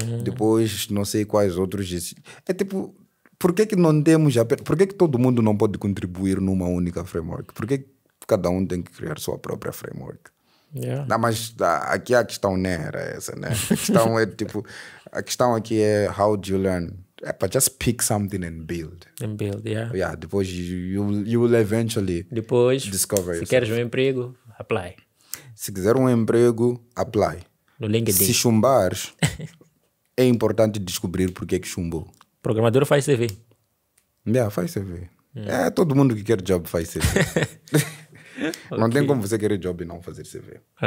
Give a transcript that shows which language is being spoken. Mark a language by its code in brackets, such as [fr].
[pt] Depois não sei quais outros. É tipo, por que não temos... Por que todo mundo não pode contribuir numa única framework? Por que cada um tem que criar sua própria framework? Não, mas aqui a questão não era essa, né? A questão é tipo... A questão aqui é [en] how do you learn? But just pick something and build. [pt] Depois [en] you will eventually [pt] depois, [en] discover [pt] se queres um emprego, apply. Se quiser um emprego, apply. No LinkedIn. Se chumbares, é importante descobrir porque é que chumbou. Programador faz CV. Faz CV. Todo mundo que quer job faz CV. Não tem como você querer job e não fazer CV.